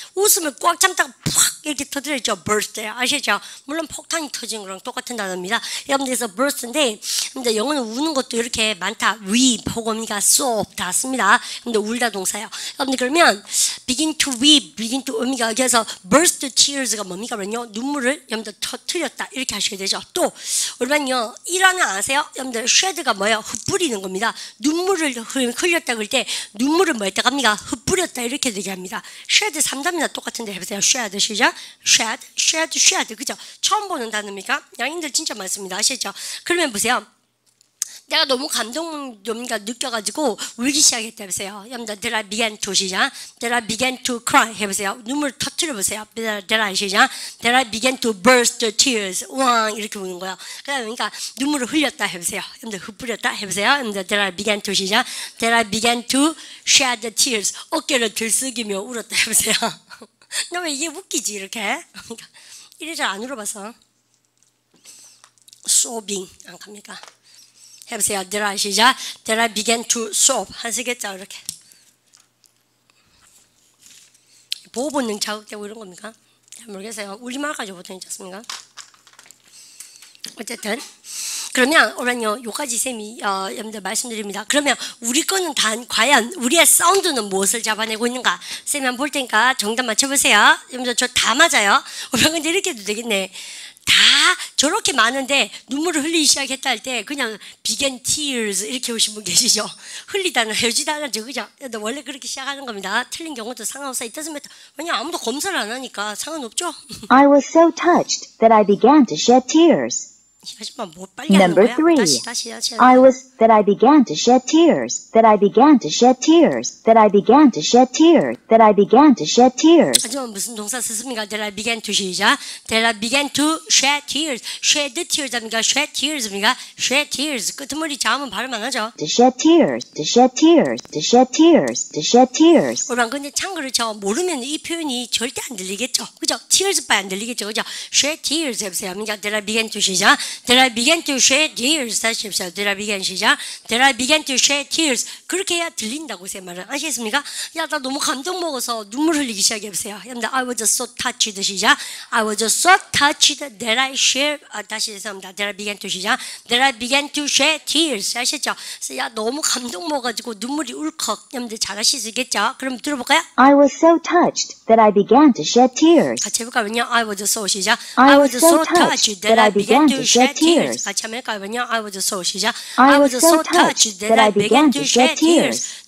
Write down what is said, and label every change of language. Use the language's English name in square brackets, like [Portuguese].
[Korean] 웃음을 꽉 참다가 팍 이렇게 터뜨렸죠. burst 아시죠? 물론 폭탄이 터진 거랑 똑같은 단어입니다. 여러분들께서 burst인데 근데 영어는 우는 것도 이렇게 많다. weep 혹은 sob 다 씁니다. 근데 울다 동사예요. 여러분들 그러면 [English] begin to weep, begin to [Korean] 의미가 그래서 [English] burst tears [Korean] 가 뭡니까? 그러면요 눈물을 여러분들 터뜨렸다 이렇게 하시게 되죠. 또 올반요 일어나 아세요? 여러분들 shed가 뭐예요? 흩뿌리는 겁니다. 눈물을 흘렸다 그럴 때 눈물을 뭐 했다 합니까? 흩뿌렸다 이렇게 되게 합니다. shed 3단이나 똑같은데 해보세요. shed 시작. shed 그죠? 처음 보는 단어입니까? 양인들 진짜 많습니다. 아시죠? 그러면 보세요. 내가 너무 감동을 느껴가지고 울기 시작했다 해보세요. [English] 여러분들 That I began to 시작. That I began to cry [Korean] 해보세요. 눈물 터뜨려 보세요. That I 시작. [English] That I began to burst tears. [Korean] 우왕 이렇게 우는 거예요. 그러니까 눈물을 흘렸다 해보세요. 여러분들 흩뿌렸다 해보세요. [English] 여러분들 That I began to 시작. That I began to shed tears. [Korean] 어깨를 들썩이며 울었다 해보세요. 나 왜 이게 웃기지 이렇게? 이래 잘 안 울어봐서. sobbing 안 갑니까? [English] 해보세요. That I 시작. That I began to sob. [Korean] 하시겠죠? 이렇게. 보호 본능 자극되고 이런 겁니까? 잘 모르겠어요. 우리말까지 보통 있지 않습니까? 어쨌든 그러면 오늘요 요까지 쌤이 여러분들 말씀드립니다. 그러면 우리 거는 과연 우리의 사운드는 무엇을 잡아내고 있는가? 쌤이 한번 볼 테니까 정답 맞춰보세요. 여러분들 저 다 맞아요. 우리가 근데 이렇게 해도 되겠네. 다 저렇게 많은데 눈물을 흘리기 시작했다 할 때 그냥 began tears 이렇게 오신 분 계시죠? 흘리다는 헤어지다는 그죠? 원래 그렇게 시작하는 겁니다. 틀린 경우도 상관없어. 있었습니다. 왜냐 아무도 검사를 안 하니까 상관없죠? [English] I was so touched that I began to shed tears. [Korean] 하지만 뭐 빨리 하는 [English] Number [Korean] 거야? [English] 3. [Korean] 다시. [English] that I began to shed tears. That I began to shed tears. That I began to shed tears. That I began to shed tears. [Korean] 하지만 무슨 동사 썼습니까? [English] That I began to 시작. That I began to shed tears. Shed tears 합니까? Shed tears입니까? Shed tears. [Korean] 끄트머리 자음은 발음 안 하죠? [English] To shed tears. To shed tears. To shed tears. To shed tears. [Korean] 오랑 근데 참 그렇죠. 모르면 이 표현이 절대 안 들리겠죠. 그죠? tears 빨리 안 들리겠죠. 그죠? Shed tears 해보세요. 합니까? [English] That I began to [Korean] 시작. [English] That I began to shed tears. [Korean] 다시 해보세요. [English] That I began 시작. That I began to shed tears. [Korean] 그렇게 해야 들린다고 제 말은 아시겠습니까? 야, 나 너무 감동 먹어서 눈물 흘리기 시작해보세요. [English] 여러분들 I was so touched 시작. I was so touched that I shed [Korean] 다시 죄송합니다. [English] That I began to 시작. That I began to shed tears. [Korean] 아시죠? 그래서 야, 너무 감동 먹어가지고 눈물이 울컥. 여러분들 잘 하실 수 있겠죠? 그럼 들어볼까요? [English] I was so touched that I began to shed tears. [Korean] 같이 해볼까요? [English] I was so [Korean] 시작. [English] I was so touched that I began to shed tears. [Korean] 같이 한번 해볼까요? [English] I was so [Korean] 시작. [English] I was so touched that I began to shed tears.